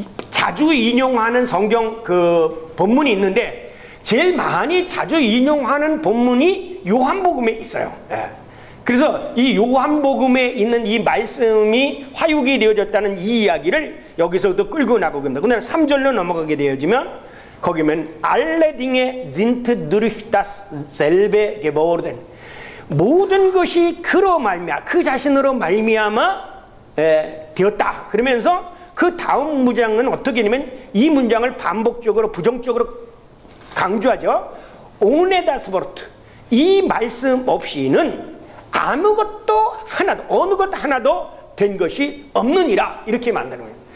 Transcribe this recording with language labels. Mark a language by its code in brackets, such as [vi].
[ko] 자주 인용하는 성경 그 본문이 있는데 제일 많이 자주 인용하는 본문이 요한복음에 있어요. 그래서 이 요한복음에 있는 이 말씀이 화육이 되어졌다는 이 이야기를 여기서도 끌고 나가고 있습니다. 그다음에 3절로 넘어가게 되어지면 거기면 [de] Alle Dinge sind durch dasselbe geworden. [ko] 모든 것이 그로 말미암아 그 자신으로 말미암아 되었다. 그러면서 그 다음 문장은 어떻게 되냐면 이 문장을 반복적으로 부정적으로 강조하죠. [de] Ohne das Wort. [ko] 이 말씀 없이는 아무것도 하나도 어느 것 하나도 된 것이 없느니라 이렇게 만드는 거예요.